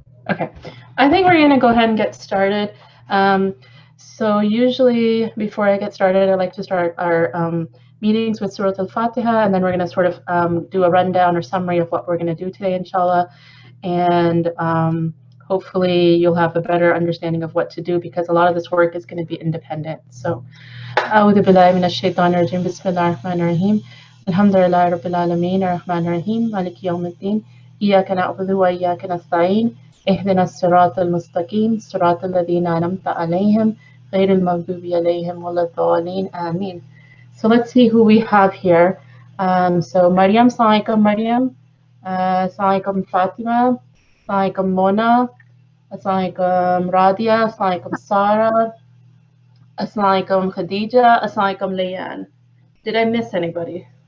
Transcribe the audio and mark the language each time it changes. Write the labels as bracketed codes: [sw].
[en] Okay, I think we're going to go ahead and get started. So usually before I get started, I like to start our meetings with Surah Al-Fatiha, and then we're going to sort of do a rundown or summary of what we're going to do today, inshallah. And hopefully you'll have a better understanding of what to do, because a lot of this work is going to be independent. [ar] So, أعوذ بالله من الشيطان الرجيم بسم الله الرحمن الرحيم الحمد لله رب العالمين الرحمن الرحيم مالك يوم الدين إياك نعبد وإياك نستعين اهدنا الصراط المستقيم صراط الذين أنعمت عليهم غير المغضوب عليهم ولا الضالين آمين. [en] So let's see who we have here. So Mariam, Assalamu alaikum Mariam. Assalamu alaikum Fatima. Assalamu alaikum Mona. Assalamu alaikum Radia. Assalamu alaikum Sarah. Assalamu alaikum Khadija. Assalamu alaikum Leanne. Did I miss anybody?